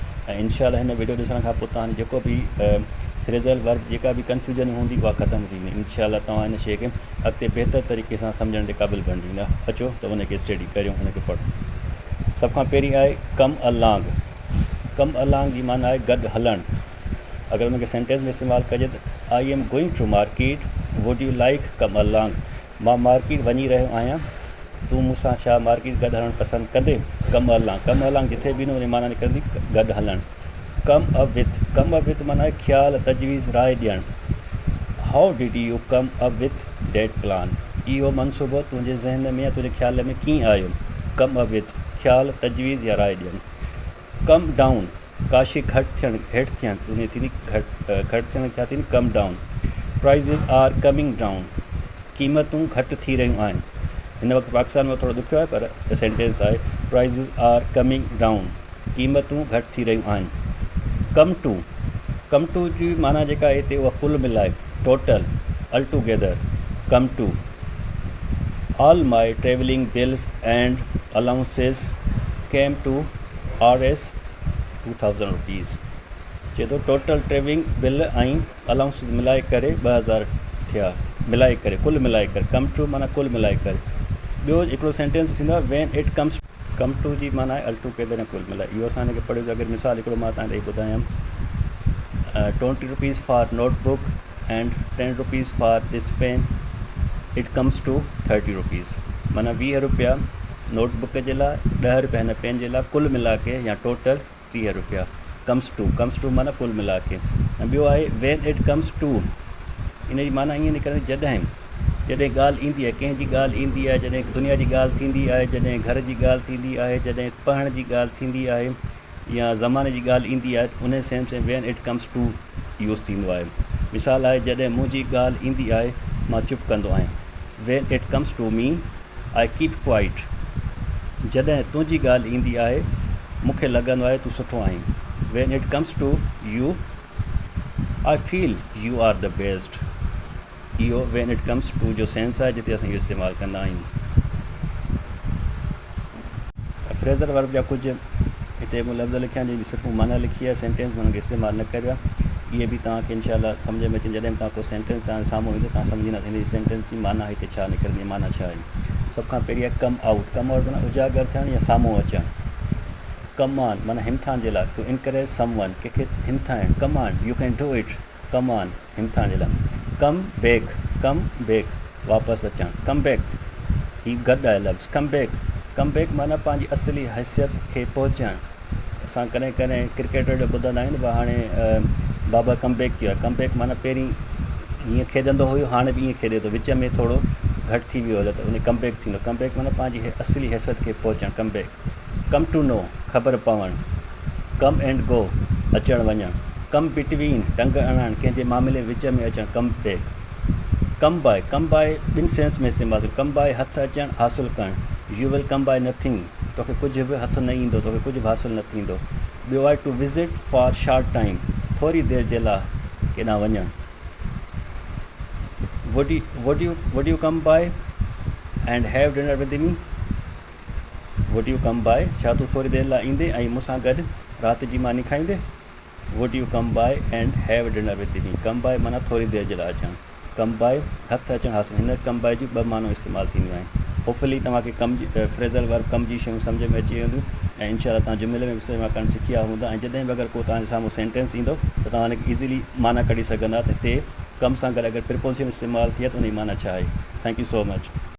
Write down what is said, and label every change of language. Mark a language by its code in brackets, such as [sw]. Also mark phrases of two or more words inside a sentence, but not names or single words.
[sd] ऐं इंशाअल्लाह हिन वीडियो ॾिसण खां पोइ तव्हां जेको बि [en] phrasal verb [sd] जेका बि कंफ्यूजन हूंदी उहा ख़तमु थी वेंदी। इंशाअल्लाह तव्हां हिन शइ खे अॻिते बहितर तरीक़े सां सम्झण जे क़ाबिल बणिजी वेंदा। अचो त उनखे स्टडी करियूं, उनखे पढ़ूं। सभ खां पहिरीं आहे [en] come along. come along [sd] जी माना आहे गॾु हलणु। अगरि उनखे सेंटेंस में इस्तेमालु कजे त [en] I am going to market, would you like come along. [sd] मां मार्केट वञी रहियो आहियां, तूं मूंसां छा मार्केट गॾु हलणु पसंदि कंदे। [en] come along, come along [sd] जिथे बि न उन माना निकिरंदी गॾु हलणु। [en] come up with, come up with [sd] माना आहे ख़्यालु, तजवीज़, राय ॾियणु। [en] How did you come up with that plan. [sd] इहो मनसूबो तुंहिंजे ज़हन में या तुंहिंजे ख़्याल में कीअं आयो। [en] come up with, [sd] ख़्यालु, तजवीज़ या राय ॾियणु। [en] come down, [sd] काशी घटि थियणु, हेठि थियणु, तुंहिंजी थींदी घटि थियणु छा थींदी, [en] come down. Prices are coming down, [sd] क़ीमतूं घटि थी रहियूं आहिनि। हिन वक़्तु पाकिस्तान में थोरो ॾुखियो आहे पर सेंटेंस आहे [en] prices are coming down, [sd] क़ीमतूं घटि थी रहियूं आहिनि। [en] come to, come to [sd] जी माना जेका आहे हिते उहा कुल मिलाए, [en] Total, all together, come to. All my travelling bills and allowances came to Rs 2000 rupees. [sd] चए थो [en] total travelling bill [sd] ऐं अलाउंस मिलाए करे 2000 थिया, मिलाए करे, कुल मिलाए करे। [en] come to [sd] माना कुल मिलाए करे। ॿियो हिकिड़ो सेंटेंस थींदो आहे [en] when it comes, come to [sd] जी माना आहे [en] altogether [sd] कुल मिलाए। इहो असां हिनखे पढ़ियोसीं। अगरि मिसाल हिकिड़ो मां तव्हां ॾेई ॿुधायां [en] 20 rupees for notebook and 10 rupees for this pen, it comes to 30 rupees. [sd] माना 20 रुपया नोटबुक जे लाइ, 10 रुपया हिन पेन जे लाइ, कुल मिला के या टोटल 30 रुपया। [en] comes to, comes to [sd] माना कुल मिला के। ऐं ॿियो आहे [en] when it comes to, [sd] इन जी माना ईअं निकिरंदी जॾहिं, जॾहिं ॻाल्हि ईंदी आहे, कंहिंजी ॻाल्हि ईंदी आहे, जॾहिं दुनिया जी ॻाल्हि थींदी आहे, जॾहिं घर जी ॻाल्हि थींदी आहे, जॾहिं पढ़ण जी ॻाल्हि थींदी आहे या ज़माने जी ॻाल्हि ईंदी आहे, उन सेंस में [en] when it comes to [sd] यूज़ थींदो आहे। मिसाल आहे जॾहिं मुंहिंजी ॻाल्हि ईंदी आहे मां चुप कंदो आहियां। [en] When it comes to me I keep quiet. [sd] जॾहिं तुंहिंजी ॻाल्हि ईंदी आहे मूंखे लॻंदो आहे तूं सुठो आहीं। [en] When it comes to you I feel you are the best. [sd] इहो [en] when it comes to [sd] जो सेंस आहे जिते असां इहो इस्तेमालु कंदा आहियूं। [en] phrasal verb [sd] जा कुझु हिते लफ़्ज़ लिखिया आहिनि जंहिंजी सिर्फ़ु माना लिखी आहे, सेंटेंस में हुनखे इस्तेमालु न करियो आहे। इहे बि तव्हांखे इनशाअल्लाह सम्झ में अचे। जॾहिं तव्हां को सेंटेंस तव्हां साम्हूं ईंदो तव्हां सम्झंदा हिन जी सेंटेंस जी माना हिते छा निकिरंदी, माना छा आहे। सभ खां पहिरीं आहे [en] come out. come out [sd] माना उजागर थियणु या साम्हूं अचणु। [en] come on [sd] माना हिमथाइण जे लाइ, [en] to encourage someone, [sd] कंहिंखे हिमथाइणु। [en] Come on you can do it, come on [sd] हिमथाइण जे लाइ। [en] come back, come back वापसि अचणु। come back [sd] ही गॾु आहे लफ़्ज़। [en] come back, come back [sd] माना पंहिंजी असली हैसियत खे पहुचणु। असां कॾहिं कॾहिं क्रिकेटर जो ॿुधंदा आहियूं भई हाणे बाबा [en] come back [sd] कयो आहे। [en] come back [sd] माना पहिरीं हीअं खेॾंदो हुयो, हाणे बि ईअं खेॾे थो, विच में थोरो घटि थी वियो हले त उन [en] come back [sd] थींदो। [en] come back [sd] माना पंहिंजी असली हैसियत खे पहुचणु, [en] Come back. Come to know, [sd] ख़बर पवणु। [en] come and go, [sd] अचणु वञणु। [en] come between, [sd] टंग अणणु, कंहिंजे मामले विच में अचणु, [en] Come back. come by, come by [sd] ॿिनि सेंस में इस्तेमालु थियो। [en] come by [sd] हथु अचणु, हासिलु करणु। [en] You will come by nothing, [sd] तोखे कुझु बि हथु न ईंदो, तोखे कुझु बि हासिलु न थींदो। ॿियो आहे [en] to visit for short time, [sd] थोरी देरि जे लाइ केॾांहुं वञणु। [en] Would you come by and have dinner with me. Would you come by, [sd] छा तूं थोरी देरि लाइ ईंदे ऐं मूंसां गॾु राति जी मानी खाईंदे। [en] Would you come by and have dinner with me. come by [sd] माना थोरी देरि जे लाइ अचणु। [en] come by [sd] हथु अचणु, हासिलु। हिन [en] come by [sd] जी 2 मानो इस्तेमालु थींदियूं आहिनि। होपफुली तव्हांखे कम जी [en] phrasal verb [sd] कम जी शयूं सम्झ में अची वेंदियूं ऐं इंशाअल्लाह तव्हां जुमिले में इस्तेमालु करणु सिखी विया हूंदा। ऐं जॾहिं बि अगरि को तव्हांजे साम्हूं सेंटेंस ईंदो त तव्हां हुनखे ईज़िली माना कढी सघंदा त हिते कम सां गॾु अगरि प्रिपोजिशन इस्तेमालु थिए त उन जी माना छा आहे। [en] Thank you so much.